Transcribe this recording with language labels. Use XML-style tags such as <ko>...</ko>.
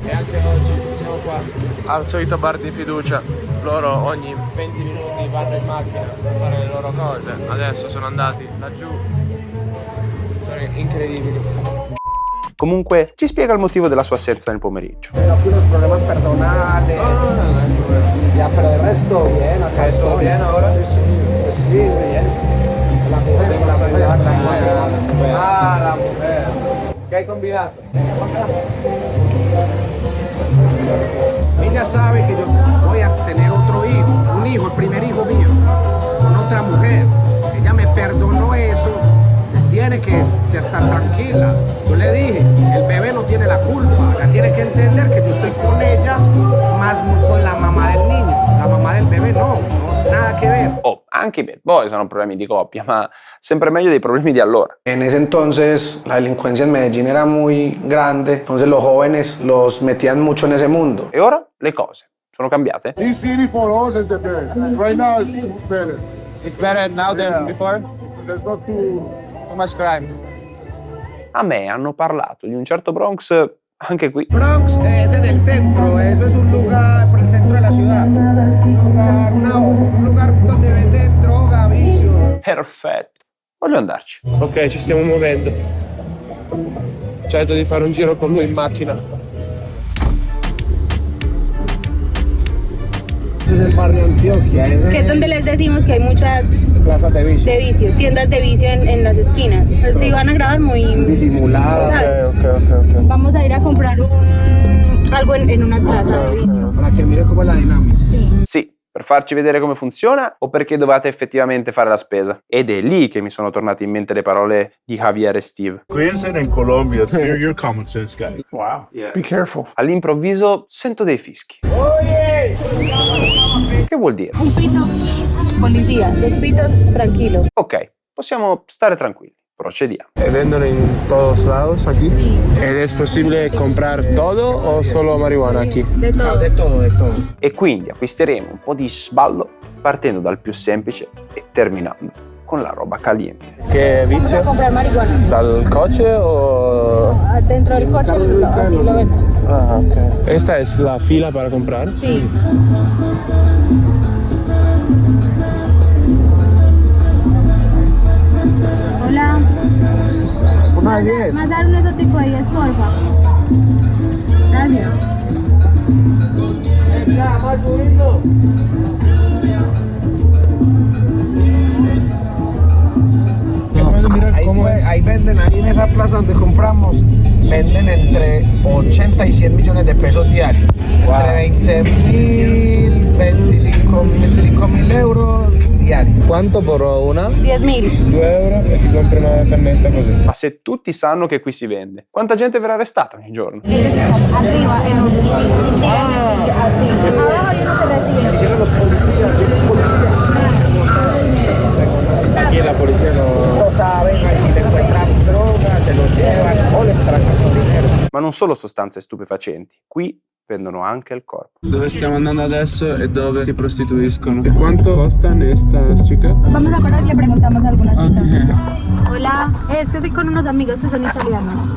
<it>E anche oggi qua al solito bar di fiducia. Loro ogni 20 minuti vanno in macchina a fare le loro cose. Adesso sono andati laggiù. Sono incredibili. Comunque ci spiega il motivo della sua assenza nel pomeriggio.</it> <es>Aquí unos problemas personales. Ya, pero de resto bien, acá estoy. ¿Bien ahora? Sí, sí, pues sí, bien. La mujer. Ah, la mujer. ¿Qué hay combinado? Ella sabe que yo voy a tener otro hijo, un hijo, el primer hijo mío, con otra mujer. Ella me perdonó eso. Tiene que estar tranquila. Yo le dije, el bebé no tiene la culpa. Ella tiene que entender que yo estoy con ella, más con la mamá del niño. La mamá del bebé no, nada que ver.</es> <it>Oh, anche per voi sono problemi di coppia, ma sempre meglio dei problemi di allora.</it> <es>En ese entonces la delincuencia en Medellín era muy grande, entonces los jóvenes los metían mucho en ese mundo.</es> <it>E ora le cose sono cambiate?</it> <en>This city for us is the best. Right now it's better. It's better now than before? There's not too much crime.</en> <it>A me hanno parlato di un certo Bronx anche qui.</it> <es>Bronx es en el centro, eso es un lugar por el centro de la ciudad. Un lugar donde venden droga, vicio.</es> <it>Perfetto, voglio andarci. Ok, ci stiamo muovendo. Ci ha detto di fare un giro con lui in macchina. Es el barrio Antioquia. Que es donde les decimos que hay muchas plazas de vicio. Tiendas de vicio en las esquinas. Pues sí, van a grabar muy disimuladas. Ok. Vamos a ir a comprar algo en una plaza de vicio. Para que mire cómo es la dinámica. Sì, per farci vedere come funziona o perché dovete effettivamente fare la spesa. Ed è lì che mi sono tornate in mente le parole di Javier e Steve.</it> <es>Cuídense en Colombia.</es> <en>You're a common sense guy. Wow. Be careful.</en> <it>All'improvviso sento dei fischi. Che vuol dire?</it> <es>Un pito, policía, dos pitos, tranquilo.</es> <it>Ok, possiamo stare tranquilli. Procediamo.</it> <es>¿Vendono in todos lados aquí? Sí. ¿Es posible comprar todo o solo marihuana aquí? De todo. De todo, de todo.</es> <it>E quindi acquisteremo un po' di sballo partendo dal più semplice e terminando con la roba caliente.</it> <es>¿Qué Vamos vicio? a comprar marihuana. ¿Dal coche o...? Dentro del coche, así lo venden. Ah, ok. ¿Esta es la fila para comprar? Sí. Hola. Una 10. Más dar un exótico ahí, es porfa. Gracias. Ahí venden, ahí en esa plaza donde compramos, venden entre 80 y 100 millones de pesos diarios. Entre 20.000, 25.000 euros diarios. ¿Cuánto por una? 10.000.</es> <it>2 euro e ti compri una cannetta così. Ma se tutti sanno che qui si vende, quanta gente verrà arrestata ogni giorno?</it> <es>Arriba, en un así. Abajo hay uno que recibe. Si llegan los policías, Aquí la policía no... lo saben, ahí si le encuentran drogas, se los llevan o les tracciano dinero.</es> <it>Ma non solo sostanze stupefacenti, qui vendono anche il corpo. Dove stiamo andando adesso e dove si prostituiscono.</it> <es>¿Y cuánto costan estas chicas? Vamos a correr y le preguntamos a alguna chica. Hola, es que estoy con unos amigos que son italianos.</es>